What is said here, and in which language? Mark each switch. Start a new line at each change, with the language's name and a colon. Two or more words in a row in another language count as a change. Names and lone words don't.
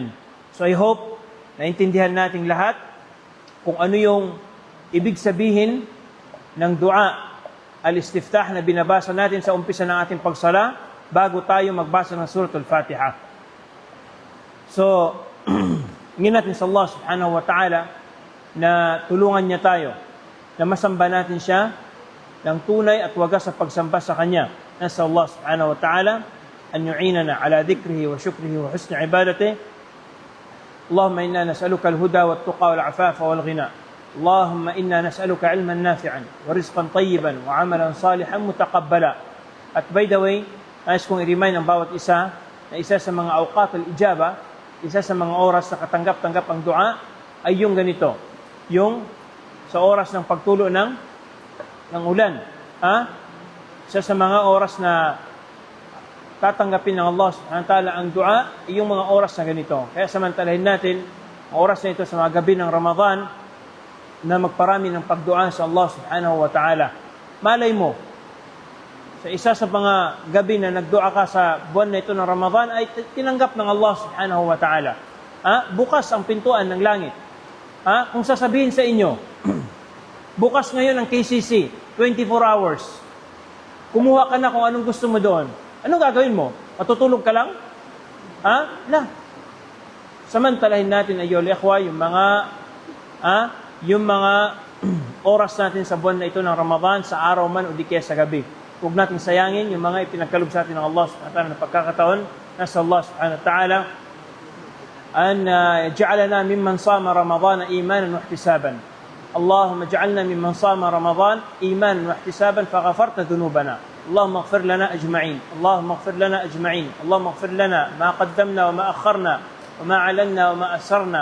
Filipino: So I hope naintindihan nating lahat kung ano yung ibig sabihin ng
Arabic: دعاء الاستفتاح
Filipino: na binabasa natin sa umpisa ng ating pagsala bago tayo magbasa ng suratul Fatiha. So, hingin natin sa Allah
Arabic: سبحانه وتعالى
Filipino: na tulungan niya tayo na masamba natin siya ng tunay at wagas sa pagsamba sa Kanya.
Arabic: نسأل الله سبحانه وتعالى أن يعيننا على ذكره وشكره وحسن عبادته. اللهم إنا نسألك الهدى والتقى والعفاف والغنى. اللهم إنا نسألك علما نافعا ورزقا طيبا وعملا صالحا متقبلا.
Filipino: At
English: by the way,
Filipino: nais kong i-remind ang bawat isa na isa sa mga
Arabic: أوقات الإجابة,
Filipino: isa sa mga oras na katanggap-tanggap ang dua ay yung ganito, yung sa oras ng pagtulo ng ulan. Ha? Isa sa mga oras na tatanggapin ng Allah
Arabic: سبحانه وتعالى
Filipino: ang dua ay yung mga oras na ganito. Kaya samantalahin natin ang oras na ito sa mga gabi ng Ramadan na magparami ng pagdua sa Allah
Arabic: سبحانه وتعالى.
Filipino: Malay mo, sa isa sa mga gabi na nagdua ka sa buwan na ito ng Ramadan ay tinanggap ng Allah
Arabic: سبحانه وتعالى.
Filipino: Ha? Bukas ang pintuan ng langit. Ha? Kung sasabihin sa inyo, bukas ngayon ang KCC, 24 hours. Kumuha ka na kung anong gusto mo doon. Anong gagawin mo? Matutulog ka lang? Ha? Na. Samantalahin natin,
Arabic: أيها الإخوة,
Filipino: yung mga oras natin sa buwan na ito ng Ramadan, sa araw man o di kaya sa gabi. Huwag natin sayangin yung mga ipinagkaloob sa atin ng Allah
Arabic: سبحانه وتعالى
Filipino: na pagkakataon.
Arabic: نسأل الله سبحانه وتعالى أن جعلنا ممن صام رمضان إيمانا واحتسابا. اللهم اجعلنا ممن صام رمضان إيمانا واحتسابا فغفرت ذنوبنا. اللهم اغفر لنا أجمعين. اللهم اغفر لنا أجمعين. اللهم اغفر لنا ما قدمنا وما أخرنا وما علنا وما أسرنا.